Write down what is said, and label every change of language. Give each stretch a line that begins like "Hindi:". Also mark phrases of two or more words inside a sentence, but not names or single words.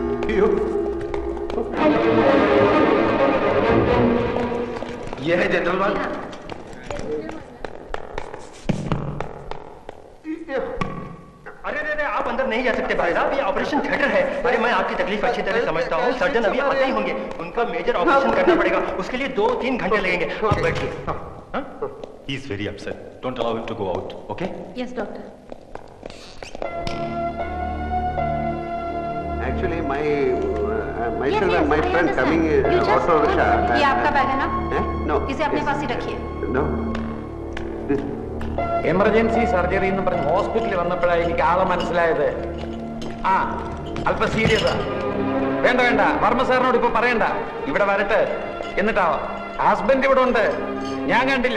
Hindi: ये है जनरल वार्ड। अरे अरे आप अंदर नहीं जा सकते भाई साहब, ये ऑपरेशन थिएटर है। अरे मैं आपकी तकलीफ अच्छी तरह समझता हूँ, सर्जन अभी आते ही होंगे, उनका मेजर ऑपरेशन करना पड़ेगा, उसके लिए 2-3 घंटे लगेंगे। आप बैठिए।
English: He is very upset. Don't allow him to go out, okay? Yes, doctor. Actually, myself and my friend coming auto rickshaw.
Hindi: ये आपका बैग है ना?
English: No.
Hindi: इसे अपने पास ही रखिए।
English: No.
Malayalam: എമർജൻസി സർജറി എന്ന് പറഞ്ഞ് ഹോസ്പിറ്റലിൽ വന്നപ്പോഴാണ് എനിക്ക് ആളെ മനസ്സിലായത്. ആ അല്പം സീരിയസാ. വേണ്ട വേണ്ട, വർമ്മ സാറിനോട് ഇപ്പൊ പറയണ്ട, ഇവിടെ വരട്ടെ. എന്നിട്ടാവാ ഹസ്ബൻഡ് ഇവിടെ ഉണ്ട്, ഞാൻ കണ്ടില്ല.